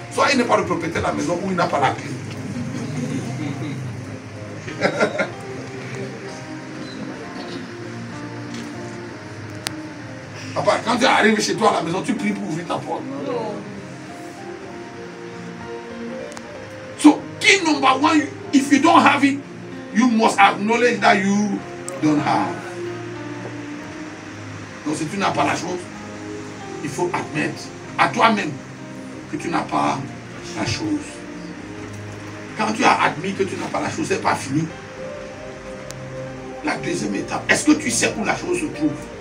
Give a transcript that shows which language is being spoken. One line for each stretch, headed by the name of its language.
French: Soit il n'est pas le propriétaire de la maison ou il n'a pas la clé. Papa, quand tu arrives chez toi à la maison, tu pries pour ouvrir ta porte.
English: So, key number 1, if you don't have it, you must acknowledge that you don't have.
French: Donc si tu n'as pas la chose, il faut admettre à toi-même que tu n'as pas la chose. Quand tu as admis que tu n'as pas la chose, ce n'est pas fini. La deuxième étape, est-ce que tu sais où la chose se trouve?